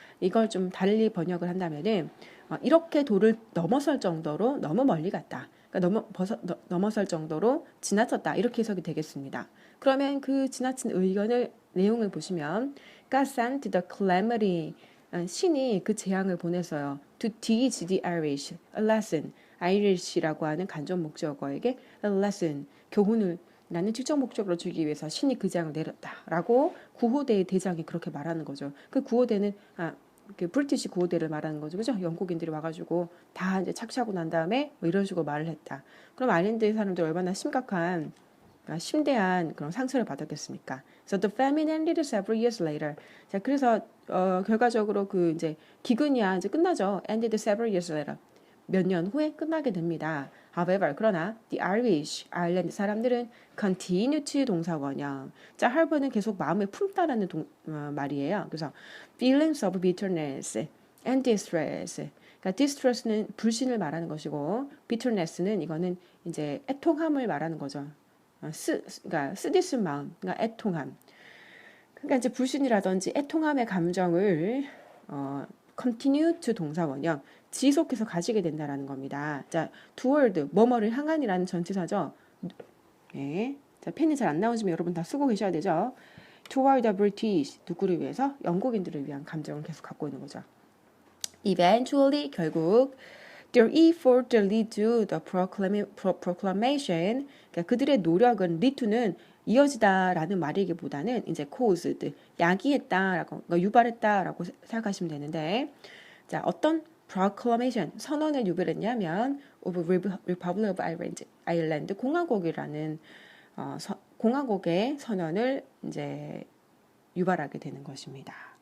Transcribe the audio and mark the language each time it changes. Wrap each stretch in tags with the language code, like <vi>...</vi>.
<ko>이걸 좀 달리 번역을 한다면은 이렇게 도를 넘어설 정도로 너무 멀리 갔다. 그러니까 넘어설 정도로 지나쳤다 이렇게 해석이 되겠습니다. 그러면 그 지나친 내용을 보시면</ko> <en>God sent the calamity</en> <ko>신이 그 재앙을 보냈어요.</ko> <en>To teach the Irish a lesson.</en> <ko>Irish라고 하는 간접 목적어에게</ko> <en>a lesson</en> <ko>교훈을 나는 직접 목적으로 주기 위해서 신이 그 재앙을 내렸다라고 구호대의 대장이 그렇게 말하는 거죠. 그 구호대는 그 브리티시 구호대를 말하는 거죠. 그죠? 영국인들이 와가지고 다 이제 착취하고 난 다음에 뭐 이런 식으로 말을 했다. 그럼 아일랜드 사람들 얼마나 심대한 그런 상처를 받았겠습니까?</ko> <en>So the famine ended several years later.</en> <ko>자, 그래서 결과적으로 그 이제 기근이야 이제 끝나죠.</ko> <en>Ended several years later.</en> <ko>몇 년 후에 끝나게 됩니다. However, 그러나</ko> <en>the Irish,</en> <ko>아일랜드 사람들은</ko> <en>continue to</en> <ko>동사 원형. 자, harbor는 계속 마음에 품다라는 말이에요.</ko> <en>그래서 feelings of bitterness and distress.</en> <ko>그러니까 distress는 불신을 말하는 것이고 bitterness는 이거는 이제 애통함을 말하는 거죠. 그러니까 쓰디쓴 마음, 그러니까 애통함. 그러니까 이제 불신이라든지 애통함의 감정을</ko> <en>continue to</en> <ko>동사 원형 지속해서 가지게 된다라는 겁니다. 자, toward 뭐뭐를 향한이라는 전치사죠. 네. 자, 펜이 잘 안 나오시면 여러분 다 쓰고 계셔야 되죠.</ko> <en>toward the British,</en> <ko>누구를 위해서? 영국인들을 위한 감정을 계속 갖고 있는 거죠.</ko> <en>Eventually, 결국 their effort lead to the proclamation.</en> <ko>그러니까 그들의 노력은</ko> <en>lead to</en> <ko>는 이어지다라는 말이기보다는 이제 caused, 야기했다라고, 유발했다라고 생각하시면 되는데, 자, 어떤 proclamation, 선언을 유발했냐면</ko> <en>of Republic of Ireland,</en> <ko>공화국이라는 공화국의 선언을 이제 유발하게 되는 것입니다.</ko>